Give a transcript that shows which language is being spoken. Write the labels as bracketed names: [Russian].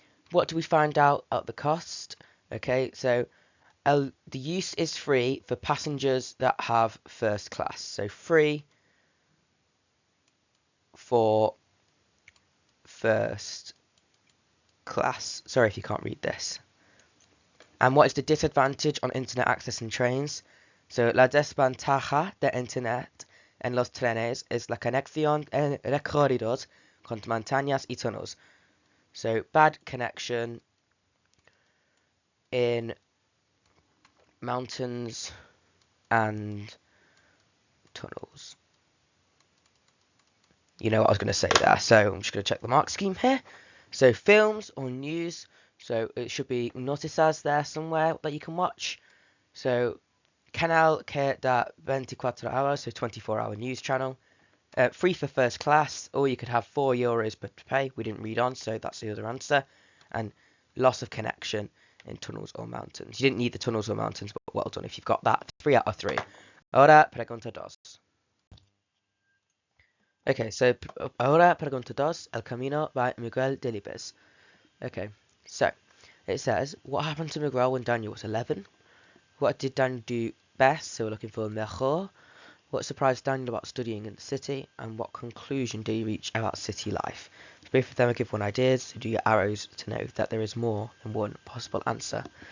[English] What do we find out at the cost? Okay, so the use is free for passengers that have first class. So free for first class. Sorry if you can't read this. And what is the disadvantage on internet access in trains? [Spanish] So la desventaja de internet en los trenes es la conexión en recorridos con montañas y tunnels. [English] So bad connection in mountains and tunnels. You know what I was going to say there, so I'm just going to check the mark scheme here. So films or news, so it should be noticias there somewhere that you can watch. So [Spanish] canal que da [English] 24 hours, so 24-hour news channel. Free for first class, or you could have €4 per pay. We didn't read on, so that's the other answer. And loss of connection in tunnels or mountains. You didn't need the tunnels or mountains, but well done if you've got that. 3 out of 3. [Spanish] Ahora pregunta dos. Okay, so ahora pregunta dos. [English] El camino by Miguel Delibes. Okay, so it says, what happened to Miguel when Daniel was 11? What did Daniel do best? So we're looking for mejor. What surprised Daniel about studying in the city, and what conclusion do you reach about city life? So both of them are given ideas, so do your arrows to know that there is more than one possible answer.